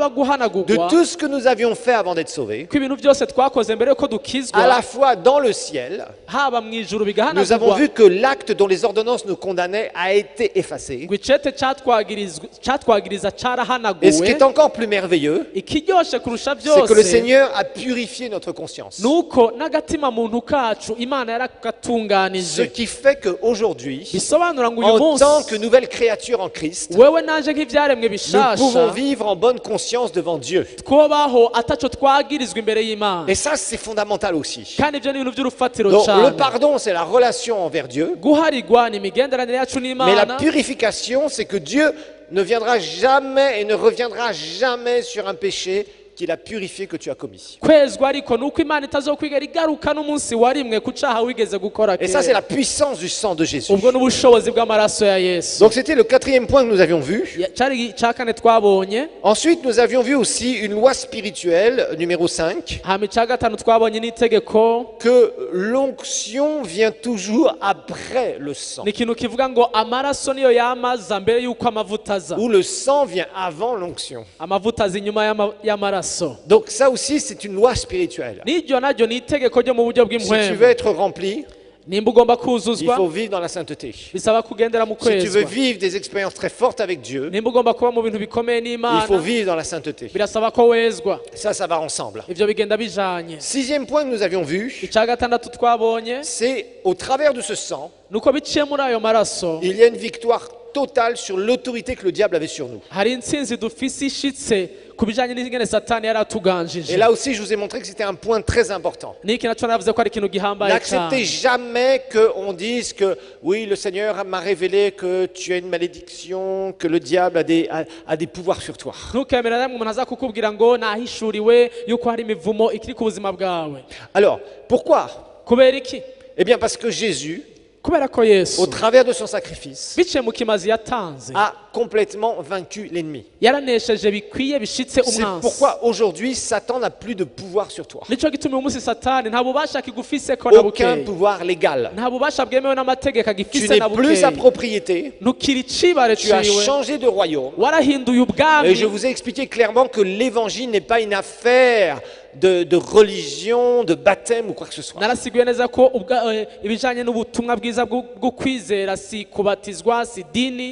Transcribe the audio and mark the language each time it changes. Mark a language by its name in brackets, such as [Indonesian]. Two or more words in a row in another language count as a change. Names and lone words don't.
[French] de [Rundi] guhanagurwa [French] tout ce que nous avions fait avant d'être sauvés, [Rundi] ko ibintu byose twakoze mbere yuko [French] à la [Rundi] dukizwa, [French] fois dans le ciel. [Rundi] haba mu ijuru [French] Nous avons [Rundi] bigahanagurwa, [French] vu que l'acte dont les ordonnances nous condamnaient a été effacé. [Rundi] ngo icete catwagiriza [French] Et ce qui [Rundi] carahanaguwe. [French] est encore plus merveilleux, [Rundi] Ikiryoshe kurusha [French] c'est que le [Rundi] byose [French] Seigneur a purifié notre conscience. [Rundi] nuko n'agatima muntu kacu Imana [French] Ce [Rundi] yarakatunganije, [French] qui fait qu'aujourd'hui, [Rundi] bisobanura ngo uyu [French] en tant [Rundi] munsi [French] que nouvelle créature en Christ, [Rundi] wewe naje nk'ivyaremwe [French] nous pouvons [Rundi] bishasha [French] vivre en bonne conscience devant Dieu. [Rundi] twobaho ataco twagirizwa imbere y'Imana, [French] Et ça, c'est fondamental aussi. [Rundi] kandi ivyo ni ibintu vy'urufatiro [French] Donc, le [Rundi] cane. [French] pardon, c'est la relation envers Dieu. [Rundi] Guharirwa ni imigenderanire yacu [French] Mais la [Rundi] n'Imana, [French] purification, c'est que Dieu ne viendra jamais et ne reviendra jamais sur un péché qu'il a purifié que tu as commis. [Rundi] kwezwa ariko nuko imana itazokwigera igaruka n'umunsi warimwe ku caha wigeze gukora [French] Et ça, c'est [Rundi] kera [French] la puissance du sang de Jésus. [Rundi] ubwo n'ubushobozi bw'amaraso ya yesu [French] Donc c'était le quatrième point que nous avions vu. [Rundi] cari ica kane twabonye. [French] Ensuite, nous avions vu aussi une loi spirituelle, numéro 5, [Rundi] hama ica gatanu twabonye n'itegeko [French] que l'onction vient toujours après le sang. [Rundi] ni ikintu kivuga ngo amaraso niyo yamaza mbere y'uko amavuta aza, [French] Ou le sang vient avant l'onction. [Rundi] amavuta aza inyuma y'amaraso. [French] Donc ça aussi, c'est une loi spirituelle. [Rundi] n'iryo naryo ni itegeko ryo mu buryo [French] Si tu veux [Rundi] bw'impwemu. [French] être rempli, [Rundi] nimba ugomba [French] il [Rundi] kuzuzwa [French] faut vivre dans la sainteté. [Rundi] bisaba kugendera mu [French] Si tu veux [Rundi] kwezwa. [French] vivre des expériences très fortes avec Dieu, [Rundi] nimba ugomba kuba mu bintu bikomeye [French] il [Rundi] n'imana [French] faut vivre dans la sainteté. [Rundi] birasaba ko wezwa. [French] Ça va ensemble. [Rundi] ivyo bigenda bijanye. [French] Sixième point que nous avions vu, [Rundi] ica gatandatu twabonye [French] c'est au travers de ce sang, [Rundi] nuko biciye muri ayo maraso [French] il y a une victoire totale sur l'autorité que le diable avait sur nous. [Rundi] hari intsinzi dufise ishitse ku bijanye n'ingene satani yari [French] Et [Rundi] atuganjije. [French] là aussi, je vous ai montré que c'était un point très important. [Rundi] niki naco navuze ko ari ikintu gihambaye [French] N'acceptez [Rundi] cyane. [French] jamais qu'on dise que oui, le Seigneur m'a révélé que tu as une malédiction, que le diable a des pouvoirs sur toi. [Rundi] ntukemere namwe umuntu aza kukubwira ngo nahishuriwe yuko hari imivumo ikiri ku buzima bwawe. [French] Alors, pourquoi? [Rundi] kubera iki? [French] Eh bien, parce que Jésus, [Rundi] kubera ko [French] au [Rundi] yesu [French] travers de son sacrifice, [Rundi] biciye mu kimazi yatanze [French] a complètement vaincu l'ennemi. [Rundi] yaranesheje bikwiye bishitse [French] C'est [Rundi] umwansi. [French] pourquoi aujourd'hui, Satan n'a plus de pouvoir sur toi. [Rundi] nico gituma uyu munsi satani nta bubasha kigufise ko na [French] Aucun [Rundi] bukeye, [French] pouvoir légal. [Rundi] nta bubasha bwemewe n'amategeko [French] Tu [Rundi] agifise [French] n'es [Rundi] na [French] plus sa [Rundi] bukeye. [French] propriété. [Rundi] ntukiri icibare [French] Tu as [Rundi] ciwe, [French] changé de royaume. [Rundi] warahinduye [French] Et [Rundi] ubwami. [French] je vous ai expliqué clairement que l'évangile n'est pas une affaire de religion, de baptême ou quoi que ce soit. [Rundi] narasiguye neza ko ibijanye n'ubutumwa bwiza bwo kwizera si kubatizwa si dini.